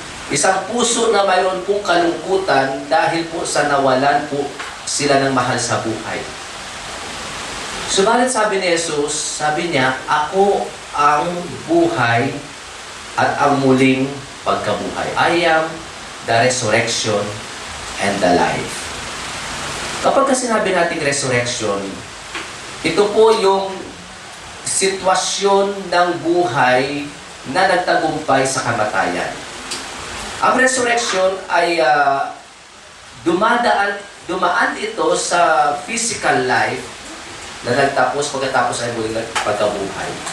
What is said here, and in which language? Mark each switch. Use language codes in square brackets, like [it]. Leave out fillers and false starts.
[tl] Isang puso na mayroon pong kalungkutan dahil po sa nawalan po sila ng mahal sa buhay. Subalit sabi ni Jesus, sabi niya, ako ang buhay at ang muling pagkabuhay. [en] I am the resurrection and the life. [tl] Kapag sinabi nating resurrection, ito po yung sitwasyon ng buhay na nagtagumpay sa kamatayan. Ang resurrection ay dumaan ito sa physical life na pagkatapos ay muling pagkabuhay.